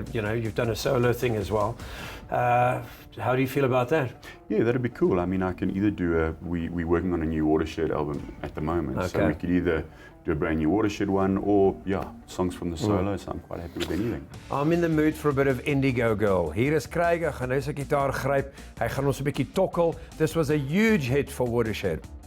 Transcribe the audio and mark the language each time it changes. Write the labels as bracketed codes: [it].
[en] You've done a solo thing as well. How do you feel about that? Yeah, that'd be cool. I mean, I can either do we're working on a new Watershed album at the moment, Okay. so we could either do a brand new Watershed one or songs from the solo. So I'm quite happy with anything. I'm in the mood for a bit of Indigo Girl. [af] Hier is Graig, hy gaan nou sy gitaar gryp. Hy gaan ons 'n bietjie tokkel. [en] This was a huge hit for Watershed.